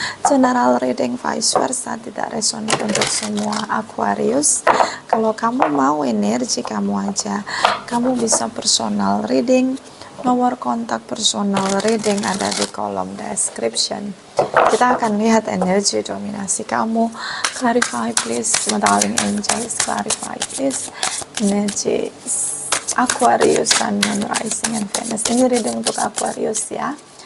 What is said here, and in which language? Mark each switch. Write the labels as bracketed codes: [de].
[en] General reading vice versa [id] tidak resonate untuk semua Aquarius. Kalau kamu mau energi kamu aja, kamu bisa [en] personal reading. [id] Nomor kontak personal reading ada di kolom description. Kita akan lihat energi dominasi kamu. [en] Clarify please, my darling angels, clarify please. [id] Energi Aquarius, Sun, Moon, Rising, and Venus. Ini reading untuk Aquarius ya.